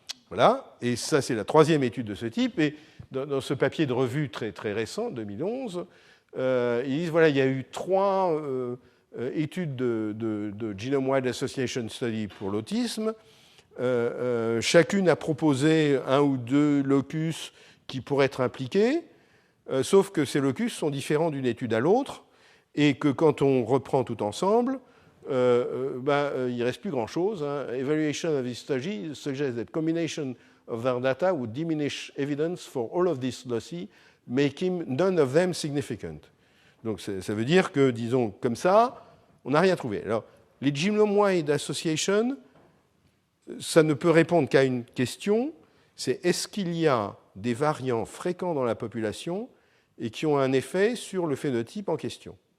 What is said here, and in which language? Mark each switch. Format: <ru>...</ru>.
<fr>Voilà, et ça c'est la troisième étude de ce type, et dans ce papier de revue très, très récent, 2011, ils disent, voilà, il y a eu 3 études de Genome Wide Association Study pour l'autisme. chacune a proposé un ou deux locus qui pourraient être impliqués, sauf que ces locus sont différents d'une étude à l'autre, et que quand on reprend tout ensemble, il ne reste plus grand-chose.</fr> <en>Evaluation of this study suggests that combination of their data would diminish evidence for all of these loci, making none of them significant.</en> <fr>Donc ça veut dire que, disons, comme ça, on n'a rien trouvé. Alors, les genome-wide association, ça ne peut répondre qu'à une question, c'est est-ce qu'il y a des variants fréquents dans la population et qui ont un effet sur le phénotype en question.</fr>